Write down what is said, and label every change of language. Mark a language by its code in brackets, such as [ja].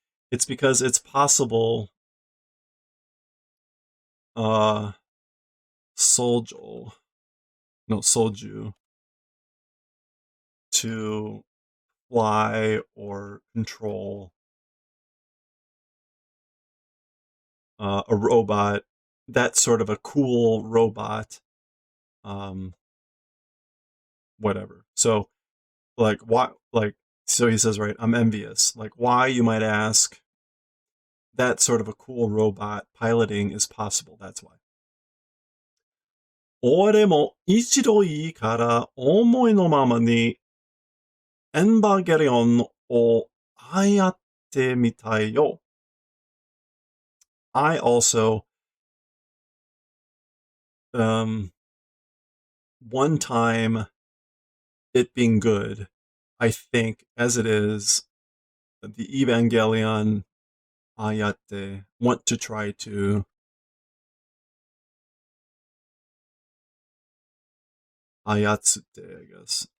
[en] It's because it's possible, uh, soldier, no, soldier, to fly or control a robot, that sort of a cool robot, um, whatever. So, like, why, like, so he says, right, I'm envious. Like, why, you might ask, that sort of a cool robot piloting is possible. That's why. [ja] 俺も一度いいから思いのままにエンバーゲリオンを操ってみたいよ. [en] I also, one time it being good, I think, as it is, the Evangelion ayate want to try to ayatsute, I guess.